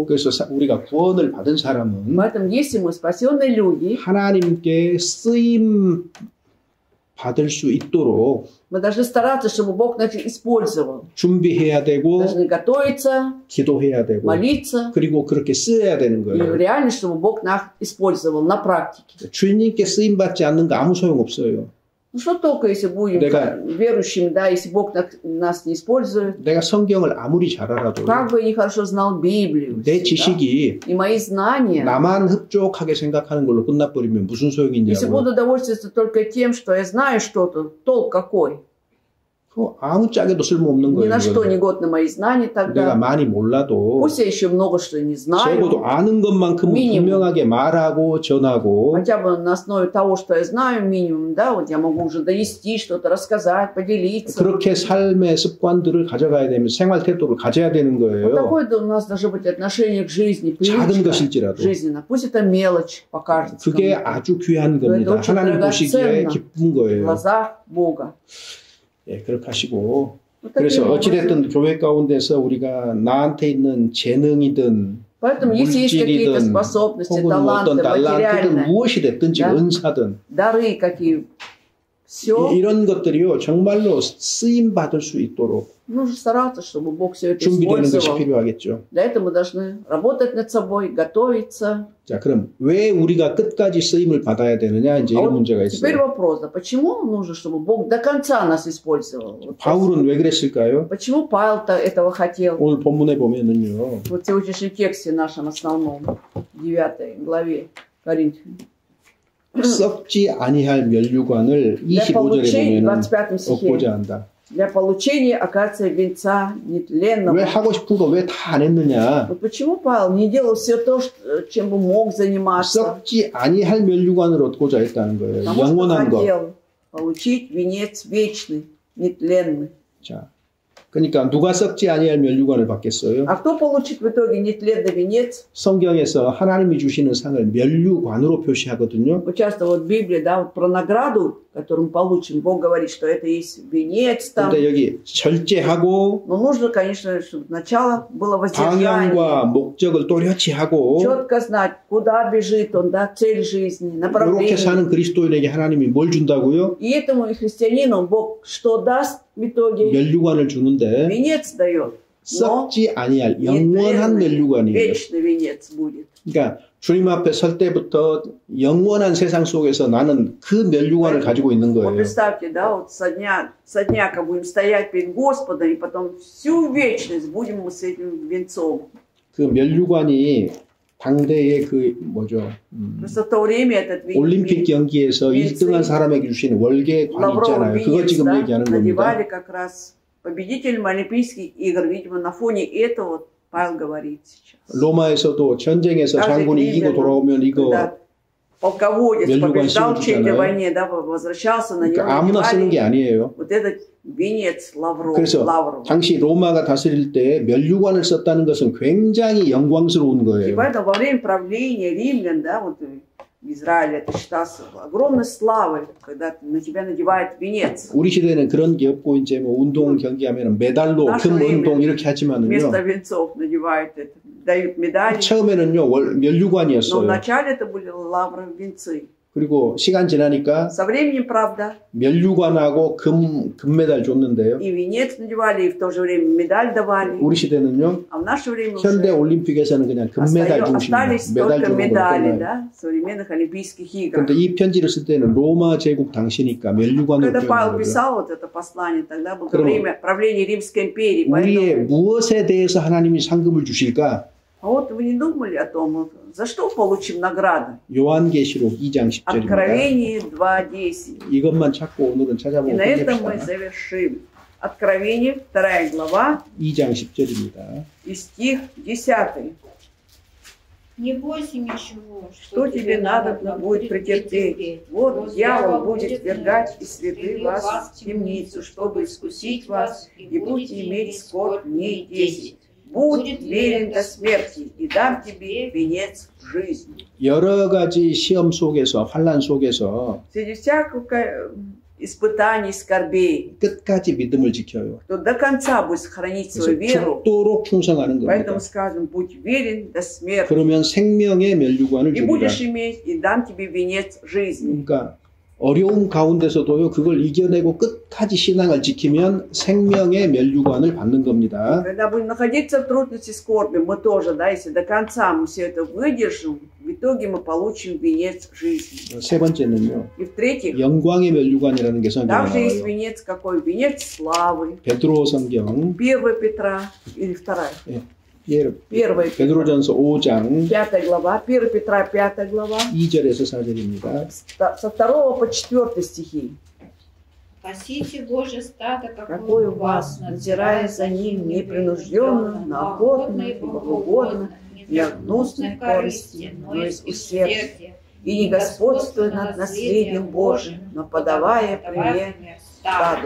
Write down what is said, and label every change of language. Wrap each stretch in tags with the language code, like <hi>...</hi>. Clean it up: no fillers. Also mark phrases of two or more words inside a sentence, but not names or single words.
<ko>그래서 우리가 구원을 받은 사람은</ko> <ru>Поэтому, если мы спасенные люди,</ru> <ko>하나님께 쓰임 받을 수 있도록</ko> <ru>мы должны стараться, чтобы Бог нас использовал.</ru> <ko>준비해야 되고</ko> <ru>Должны готовиться,</ru> <ko>기도해야 되고</ko> <ru>молиться.</ru> <ko>그리고 그렇게 쓰여야 되는</ko> <ru>И</ru> <ko>거예요.</ko> <ru>реально, чтобы Бог нас использовал на практике.</ru> <ko>주님께 쓰임 받지 않는 거 아무 소용 없어요.</ko> <ru>Ну что толку, если будем верующими, да, если Бог нас не использует.</ru> <ko>내가 성경을 아무리 잘 알아도</ko> <ru>Как бы я нехорошо знал Библию.</ru> <ko>내</ko> <ru>Да?</ru> <ko>지식이</ko> <ru>И мои знания.</ru> <ko>나만 흡족하게 생각하는 걸로 끝나버리면 무슨</ko> <ru>Если</ru> <ko>소용이냐고.</ko> <ru>буду довольствоваться только тем, что я знаю что-то, толк какой?</ru> <ko>아무 짝에도 쓸모없는</ko> <ru>Ни на</ru> <ko>거예요.</ko> <ru>что не годны мои знания</ru> <ko>내가</ko> <ru>тогда.</ru> <ko>많이 몰라도</ko> <ru>Пусть я еще много что не</ru> <ko>적어도</ko> <ru>знаю.</ru> <ko>아는 것만큼은 미니멈. 분명하게 말하고 전하고</ko> <ru>Хотя бы на основе того, что я знаю, минимум, да, вот я могу уже донести что-то, рассказать, поделиться.</ru> <ko>그렇게 삶의 습관들을 가져가야 되면 생활 태도를 가져야 되는</ko> <ru>Вот</ru> <ko>거예요.</ko> <ru>такое у нас должно быть отношение к жизни,</ru> <ko>작은</ko> <ru>привычка</ru> <ko>것일지라도</ko> <ru>жизненно. Пусть это мелочь покажется</ru> <ko>그게</ko> <ru>кому-то</ru> <ko>아주 귀한 겁니다.</ko> <ru>очень</ru> <ko>하나님 보시기에</ko> <ru>драгоценно</ru> <ko>기쁜</ko> <ru>в</ru> <ko>거예요.</ko> <ru>глазах Бога.</ru> <ko>예, 그렇게 하시고</ko> <ru>Вот таким</ru> <ko>그래서</ko> <ru>образом.</ru> <ko>어찌됐든 교회 가운데서 우리가 나한테 있는 재능이든</ko> <ru>Поэтому, если есть какие-то</ru> <ko>물질이든</ko> <ru>способности,</ru> <ko>혹은 뭐</ko> <ru>таланты,</ru> <ko>어떤 달란트든</ko> <ru>материальные,</ru> <ko>무엇이 됐든지</ko> <ru>Да.</ru> <ko>은사든</ko> <ru>дары какие, все,</ru> <ko>이런 것들이요 정말로 쓰임 받을 수 있도록</ko> <ru>нужно стараться, чтобы Бог все это</ru> <ko>준비되는 것이</ko> <ru>использовал.</ru> <ko>필요하겠죠.</ko> <ru>Для этого мы должны работать над собой, готовиться.</ru> <ko>자, 그럼 왜 우리가 끝까지 쓰임을 받아야 되느냐 이제</ko> <ru>А</ru> <ko>이런</ko> <ru>вот</ru> <ko>문제가</ko> <ru>теперь</ru> <ko>있어요.</ko> <ru>вопрос, а почему нужно, чтобы Бог до конца нас использовал? Вот</ru> <ko>바울은 왜 그랬을까요?</ko> <ru>почему Павел-то этого хотел?</ru> <ko>오늘 본문에 보면은요.</ko> <ru>Вот в сегодняшнем тексте нашем основном, 9 главе Коринфянам.</ru> <ko>썩지 아니할 면류관을</ko> <ru>Для</ru> <ko>25절에</ko> <ru>получения, в</ru> <ko>보면은</ko> <ru>25 стихе,</ru> <ko>얻고자 한다.</ko> <ru>для получения, оказывается, венца нетленного.</ru> <ko>왜 하고 싶은 거 왜 다 안 했느냐?</ko> <ru>Вот почему Павел не делал все то, чем бы мог заниматься?</ru> <ko>썩지 아니할 면류관을 얻고자 했다는 거예요.</ko> <ru>Потому что</ru> <ko>영원한 거.</ko> <ru>хотел получить венец вечный, нетленный.</ru> <ko>자, 그러니까 누가 썩지 아니할 면류관을 받겠어요?</ko> <ru>А кто получит в итоге нетленный венец?</ru> <ko>성경에서 하나님이 주시는 상을 면류관으로 표시하거든요.</ko> <ru>Вот часто вот в Библии, да, вот про награду, которую мы получим, Бог говорит, что это есть венец там.</ru> <ko>근데 여기 절제하고</ko> <ru>Но нужно, конечно, чтобы сначала было воздержание.</ru> <ko>방향과 목적을 또렷이 하고</ko> <ru>Четко знать, куда бежит он, да, цель жизни,</ru> <ko>이렇게</ko> <ru>направление.</ru> <ko>사는 그리스도인에게 하나님이 뭘 준다고요?</ko> <ru>И этому и христианину Бог что даст в итоге?</ru> <ko>면류관을 주는데</ko> <ru>Венец дает. Но</ru> <ko>썩지 아니할 영원한</ko> <ru>нетленный,</ru> <ko>면류관이에요.</ko> <ru>вечный венец будет.</ru> <ko>그러니까 주님 앞에 설 때부터 영원한 세상 속에서 나는 그 면류관을 가지고 있는</ko> <ru>Вот</ru> <ko>거예요.</ko> <ru>представьте, да, вот со дня, как будем стоять перед Господом, и потом всю вечность будем мы с этим венцом.</ru> <ko>그 면류관이 당대의 그 뭐죠?</ko> <ru>Просто в то время этот</ru> <ko>올림픽 경기에서 1등한 사람에게 주시는 월계관</ko> <ru>лавровый</ru> <ko>있잖아요. 그거</ko> <ru>венец,</ru> <ko>지금</ko> <ru>да,</ru> <ko>얘기하는</ko> <ru>надевали</ru> <ko>겁니다.</ko> <ru>как раз победителям Олимпийских игр. Видимо, на фоне этого вот Павел говорит сейчас.</ru> <ko>로마에서도 전쟁에서 장군이 이기고 돌아오면 이거</ko> <ru>Когда полководец</ru> <ko>면류관</ko> <ru>побеждал в чьей-то</ru> <ko>씌워주잖아요.</ko> <ru>войне, да, возвращался, на него</ru> <ko>그러니까 아무나 쓰는 게</ko> <ru>надевали</ru> <ko>아니에요.</ko> <ru>вот этот венец</ru> <ko>그래서</ko> <ru>лавровый.</ru> <ko>당시 로마가 다스릴 때 면류관을 썼다는 것은 굉장히 영광스러운</ko> <ru>И</ru> <ko>거예요.</ko> <ru>поэтому во время правления римлян, да, вот в Израиле это считалось огромной славой, когда на тебя надевают венец.</ru> <ko>우리 시대에는 그런 게 없고 이제 뭐 운동 경기하면 메달로</ko> <ru>Наше</ru> <ko>금</ko> <ru>время</ru> <ko>운동 이렇게 하지만은요.</ko> <ru>вместо венцов надевают это, дают медали.</ru> <ko>처음에는요</ko> <ru>Но</ru> <ko>면류관이었어요.</ko> <ru>вначале это были лавровые венцы.</ru> <ko>그리고 시간 지나니까</ko> <ru>Со временем, правда,</ru> <ko>면류관하고 금메달 줬는데요.</ko> <ru>и венец надевали, и в то же время медаль давали.</ru> <ko>우리 시대는요.</ko> <ru>А в наше время</ru> <ko>현대</ko> <ru>уже</ru> <ko>올림픽에서는 그냥 금메달 중심이에요.</ko> <ru>остались</ru> <ko>메달</ko> <ru>только</ru> <ko>주는 걸로</ko> <ru>медали,</ru> <ko>끝나요.</ko> <ru>да, современных Олимпийских игр.</ru> <ko>그런데 이 편지를 쓸 때는 로마 제국 당시니까 면류관으로</ko> <ru>Когда Павел</ru> <ko>표현한 거죠.</ko> <ru>писал вот это послание, тогда было</ru> <ko>그럼</ko> <ru>время правления Римской империи.</ru> <ko>우리의</ko> <ru>Поэтому,</ru> <ko>무엇에 대해서 하나님이 상금을 주실까?</ko> <ru>а вот вы не думали о том, за что получим награду?</ru> <ko>요한계시록 2장 10절입니다.</ko> <ru>Откровение 2:10.</ru> <ko>이것만 찾고 오늘은</ko> <ru>И</ru> <ko>찾아보고</ko> <ru>на этом мы</ru> <ko>끝냅시다.</ko> <ru>завершим. Откровение, 2 глава,</ru> <ko>2장 10절입니다.</ko> <ru>и стих 10. Не бойся ничего, Что тебе надобно будет претерпеть. Вот дьявол будет ввергать и следы вас в темницу, чтобы искусить вас, и будете иметь скорбь дней 10. Будь верен до смерти, и дам тебе венец жизни.</ru> <ko>여러 가지 시험 속에서 환난 속에서</ko> <ru>Среди всякого испытаний, скорбей,</ru> <ko>끝까지 믿음을 지켜요.</ko> <ru>кто до конца будет сохранить свою</ru> <ko>그래서</ko> <ru>веру,</ru> <ko>죽도록 충성하는 겁니다.</ko> <ru>поэтому скажем, будь верен до смерти,</ru> <ko>그러면 생명의 면류관을</ko> <ru>и</ru> <ko>주리라.</ko> <ru>будешь иметь, и дам тебе венец жизни.</ru> <ko>그러니까 어려움 가운데서도요 그걸 이겨내고 끝까지 신앙을 지키면 생명의 면류관을 받는 겁니다.</ko> <ru>Когда будем находиться в трудности, скорби, мы тоже, да, если до конца мы все это выдержим, в итоге мы получим венец жизни.</ru> <ko>세 번째는요</ko> <ru>И в-третьих,</ru> <ko>영광의 면류관이라는 게 성경에</ko> <ru>также есть</ru> <ko>나와요.</ko> <ru>венец какой? Венец славы.</ru> <ko>베드로 성경</ko> <ru>1 Петра или 2? 1</ru> <ko>베드로전서 5장</ko> <ru>5 глава, 1 Петра 5 глава,</ru> <ko>2절에서 4절입니다.</ko> <ru>со 2 по 4 стихи. Пасите Божье стадо, Какой у вас, надзирая за ним непринужденно, но охотно и богоугодно, не от гнусной корысти, но из усердия, и не господствуя над наследием Божиим, но подавая пример стаду.</ru>